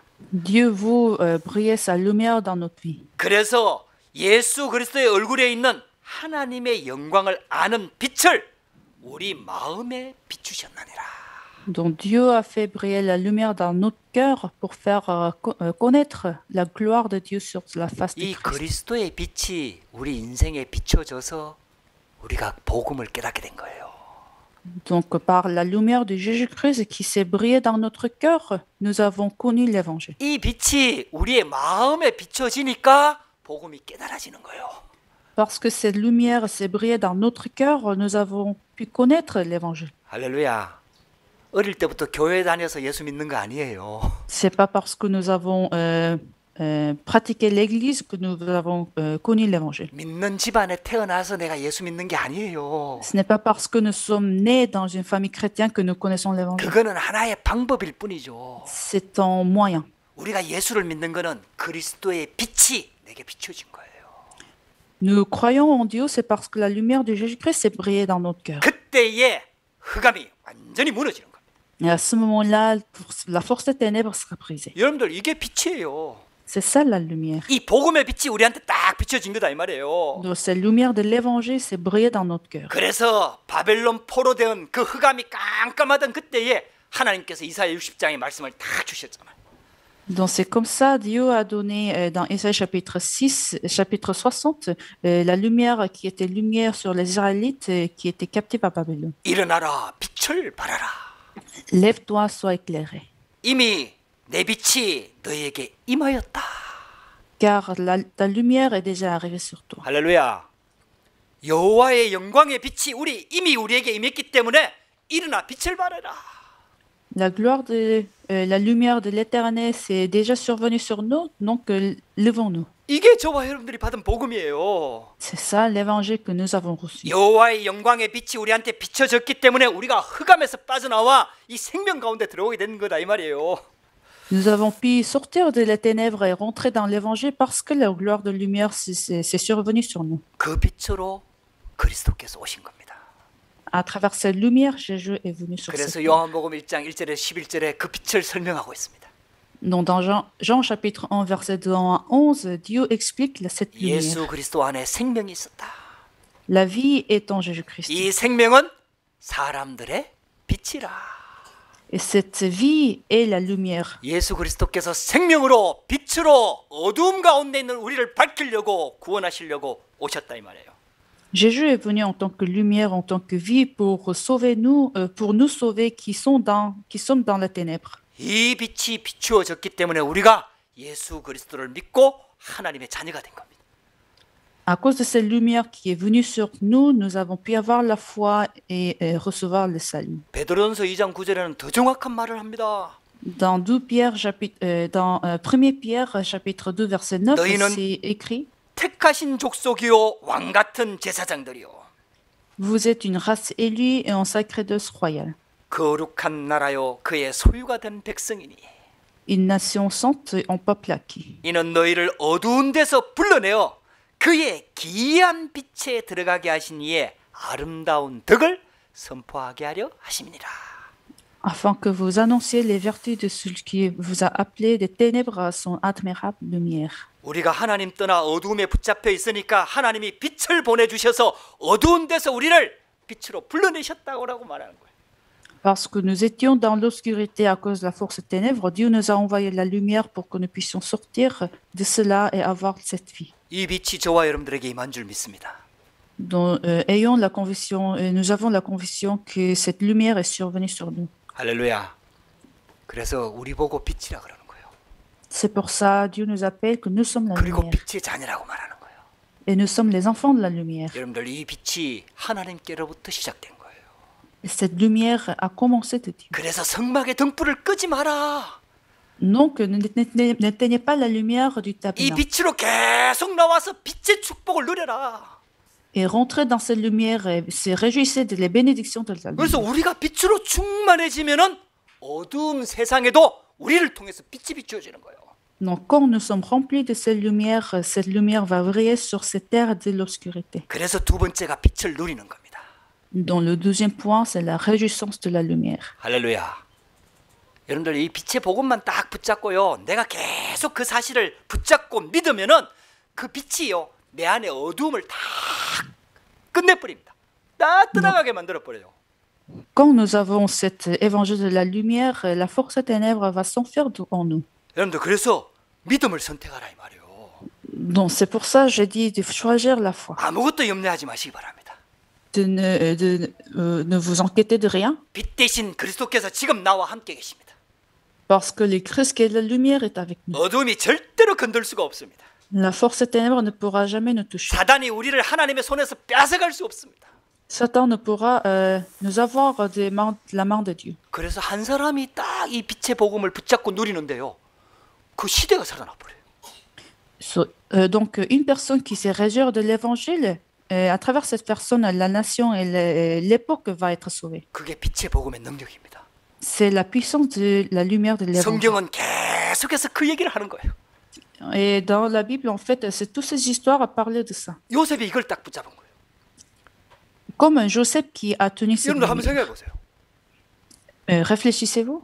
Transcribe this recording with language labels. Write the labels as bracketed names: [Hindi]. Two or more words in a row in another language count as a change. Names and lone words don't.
[French] Dieu veut briller sa lumière dans notre vie. [Korean] 그래서 예수 그리스도의 얼굴에 있는 하나님의 영광을 아는 빛을 우리 마음에 비추셨느니라. [French] Donc Dieu a fait briller la lumière dans notre cœur pour faire connaître la gloire de Dieu sur la face de [Korean] 이 [French] Christ. [Korean] 그리스도의 빛이 우리 인생에 비춰져서 우리가 복음을 깨닫게 된 거예요. [French] Donc par la lumière de Jésus-Christ qui s'est brillée dans notre cœur, nous avons connu l'évangile. [Korean] 이 빛이 우리의 마음에 비춰지니까 복음이 깨달아지는 거예요. [French] Parce que cette lumière s'est brillée dans notre cœur, nous avons pu connaître l'évangile. [Korean] 할렐루야. 어릴 때부터 교회 다녀서 예수 믿는 거 아니에요. [French] C'est pas parce que nous avons pratiqué l'Église que nous avons connu l'évangile. [Korean] 믿는 집안에 태어나서 내가 예수 믿는 게 아니에요. [French] Ce n'est pas parce que nous sommes nés dans une famille chrétienne que nous connaissons l'évangile. [Korean] 그거는 하나의 방법일 뿐이죠. [French] C'est un moyen. [Korean] 우리가 예수를 믿는 거는 그리스도의 빛이 내게 비춰진 거예요. [French] Nous croyons en Dieu, c'est parce que la lumière de Jésus-Christ s'est brillée dans notre cœur. [Korean] 그때에 흑암이 완전히 무너지는 겁니다. [French] Et à ce moment-là, la force des ténèbres sera brisée. [Korean] 여러분들 이게 빛이에요. [French] C'est ça la lumière. [Korean] 이 복음의 빛이 우리한테 딱 비춰진 거다 이 말이에요. [French] Donc cette lumière de l'évangile s'est brillée dans notre cœur. [Korean] 그래서 바벨론 포로된 그 흑암이 깜깜하던 그때에 하나님께서 이사야 60장의 말씀을 다 주셨잖아요. [French] Donc c'est comme ça, Dieu a donné dans Isaïe chapitre 6, chapitre 60, la lumière qui était lumière sur les Israélites qui étaient captifs à Babylone. [Korean] 일어나라 빛을 발하라. [French] Lève-toi, sois éclairé. [Korean] 이미 내 빛이 너에게 임하였다. [French] Car ta lumière est déjà arrivée sur toi. [Korean] 할렐루야. 여호와의 영광의 빛이 이미 우리에게 임했기 때문에 일어나 빛을 발하라. [French] La gloire la lumière de l'Éternel s'est déjà survenue sur nous, donc levons-nous. [Korean] 이게 저와 여러분들이 받은 복음이에요. [French] C'est ça l'évangile que nous avons reçu. [Korean] 여호와의 영광의 빛이 우리한테 비춰졌기 때문에 우리가 흑암에서 빠져나와 이 생명 가운데 들어오게 된 거다 이 말이에요. [French] Nous avons pu sortir de les ténèbres et rentrer dans l'évangile parce que la gloire de lumière s'est survenue sur nous. [Korean] 그 빛으로 그리스도께서 오신 겁니다. [French] À travers cette lumière, Jésus est venu sur cette [Korean] 그래서 [French] terre. [Korean] 요한복음 1장 1절에 11절에 그 빛을 설명하고 있습니다. [French] Donc dans Jean chapitre 1, verset 2 à 11, Dieu explique cette lumière. [Korean] 예수 그리스도 안에 생명이 있었다. [French] La vie est en Jésus-Christ. [Korean] 이 생명은 사람들의 빛이라. [French] Et cette vie est la lumière. [Korean] 예수 그리스도께서 생명으로 빛으로 어두움 가운데 있는 우리를 밝히려고 구원하시려고 오셨다 이 말이에요. [French] Jésus est venu en tant que lumière, en tant que vie pour sauver nous, pour nous sauver qui sommes dans la ténèbre. [Korean] 이 빛이 비추어졌기 때문에 우리가 예수 그리스도를 믿고 하나님의 자녀가 된 겁니다. [French] À cause de cette lumière qui est venue sur nous, nous avons pu avoir la foi et recevoir le salut. [Korean] 베드로전서 2장 9절에는 더 정확한 말을 합니다. [French] Dans 1 Pierre chapitre 2 verset 9, c'est écrit: [Korean] 택하신 족속이요 왕 같은 제사장들이요 [French] Vous êtes une race élue et un sacerdoce royal, [Korean] 거룩한 나라요 그의 소유가 된 백성이니 [French] une nation sainte et un peuple acquis. [Korean] 이는 너희를 어두운 데서 불러내어 그의 기이한 빛에 들어가게 하신 이의 아름다운 덕을 선포하게 하려 하심이니라. [French] Afin que vous annonciez les vertus de celui qui vous a appelé des ténèbres à son admirable lumière. [Korean] 우리가 하나님 떠나 어두움에 붙잡혀 있으니까 하나님이 빛을 보내주셔서 어두운 데서 우리를 빛으로 불러내셨다고 말하는 거예요. [French] Parce que nous étions dans l'obscurité à cause de la force des ténèbres, Dieu nous a envoyé la lumière pour que nous puissions sortir de cela et avoir cette vie. [Korean] 이 빛이 저와 여러분들에게 임한 줄 믿습니다. [French] Donc, nous avons la conviction que cette lumière est survenue sur nous. [Korean] 할렐루야. 그래서 우리 보고 빛이라 그러는 거예요. [French] C'est pour ça Dieu nous appelle que nous sommes la [Korean] 그리고 [French] lumière. [Korean] 빛의 자녀라고 말하는 거예요. [French] Et nous sommes les enfants de la lumière. [Korean] 여러분들 이 빛이 하나님께로부터 시작된 거예요. [French] Et cette lumière a commencé de Dieu. [Korean] 그래서 성막의 등불을 끄지 마라. [French] Donc, n'éteignez pas la lumière du [Korean] 이 [French] tabernacle. [Korean] 빛으로 계속 나와서 빛의 축복을 누려라. [French] Et rentrez dans cette lumière et se réjouissez des bénédictions de la lumière. [Korean] 그래서 우리가 빛으로 충만해지면은 어두운 세상에도 우리를 통해서 빛이 비추어지는 거예요. [French] Donc, quand nous sommes remplis de cette lumière va briller sur cette terre de l'obscurité. [Korean] 그래서 두 번째가 빛을 누리는 겁니다. [French] Donc, le deuxième point, c'est la réjouissance de la lumière. [Korean] 할렐루야. 여러분들 이 빛의 복음만 딱 붙잡고요. 내가 계속 그 사실을 붙잡고 믿으면은 그 빛이요. 내 안에 어두움을 다 끝내버립니다. 따뜻하게 만들어버려요. [French] Quand nous avons cet évangile de la lumière, la force des ténèbres va s'enfuir en nous. [Korean] 여러분들 그래서 믿음을 선택하라 이 말이에요. [French] Donc, c'est pour ça que j'ai dit de choisir la foi. [Korean] 아무것도 염려하지 마시기 바랍니다. [French] De ne vous inquiéter de rien. [Korean] 빛 대신 그리스도께서 지금 나와 함께 계십니다. [French] Parce que le Christ qui est la lumière est avec nous. [Korean] 어둠이 절대로 건들 수가 없습니다. [French] La force des ténèbres ne pourra jamais nous toucher. [Korean] 사단이 우리를 하나님의 손에서 뺏어갈 수 없습니다. [French] Satan ne pourra nous avoir la main de Dieu. [Korean] 그래서 한 사람이 딱 이 빛의 복음을 붙잡고 누리는데요. 그 시대가 살아나 버려요. [French] Donc, une personne qui se réjouit de l'évangile, à travers cette personne, la nation et l'époque va être sauvée. [Korean] 그게 빛의 복음의 능력입니다. [French] C'est la puissance de la lumière de l'évangile. [Korean] 성경은 계속해서 그 얘기를 하는 거예요. [French] Et dans la Bible, en fait, c'est toutes ces histoires à parler de ça. [Korean] 요셉이 이걸 딱 붙잡은 거예요. [French] Comme Joseph qui a tenu cette [Korean] 여러분들 한번 [French] lumière. [Korean] 생각해 보세요. [French] Réfléchissez-vous.